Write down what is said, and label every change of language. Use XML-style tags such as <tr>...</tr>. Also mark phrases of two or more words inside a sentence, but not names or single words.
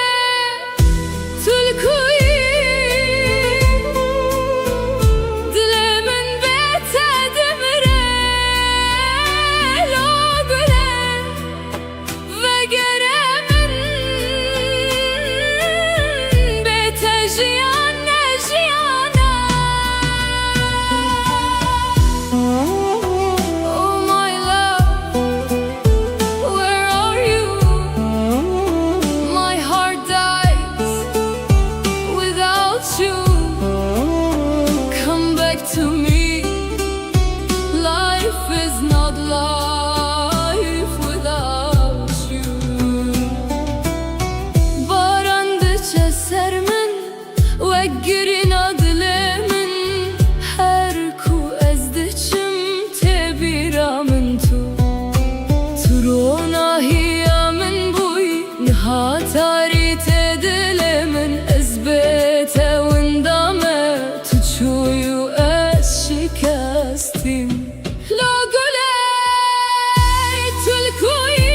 <ku>tulkuy dilê min bê te dimire lo gule vegere min bê te jiyan ne jiyana</ku> <en>oh my love where are you my heart dies without you come back to me life is not life without you</en> <ku>barandı çeser min ve girina dile min her ku ez diçim tebira min tu turona hiya min buy nihatari te dile min ez bete windame tu çuyu ez şikastim lo gule tulkuy</ku>